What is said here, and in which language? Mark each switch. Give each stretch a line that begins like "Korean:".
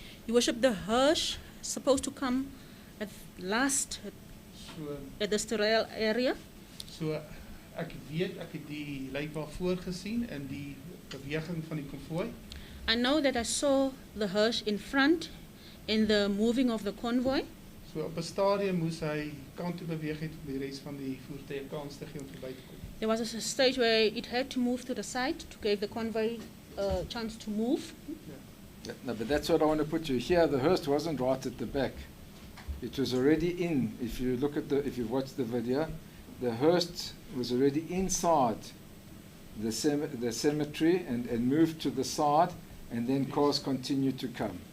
English: Your Worship, the hearse is supposed to come at last
Afrikaans: So
English: at the sterile area.
Afrikaans: so ek weet ek het die lijkwaar voorgesien in die beweging van die konvooi.
English: I know that I saw the hearse in front in the moving of the convoy.
Afrikaans: So op 'n stadium moes hy kant toe beweeg het om die res van die voertuie kans te gee om verby te kom.
English: There was a stage where it had to move to the side to give the convoy a chance to move. No, but that's what I want to put you. Here, the hearse wasn't right at the back. It was already in. If you look at if you've watched the video, the hearse was already inside the cemetery and moved to the side, and then cars continued to come.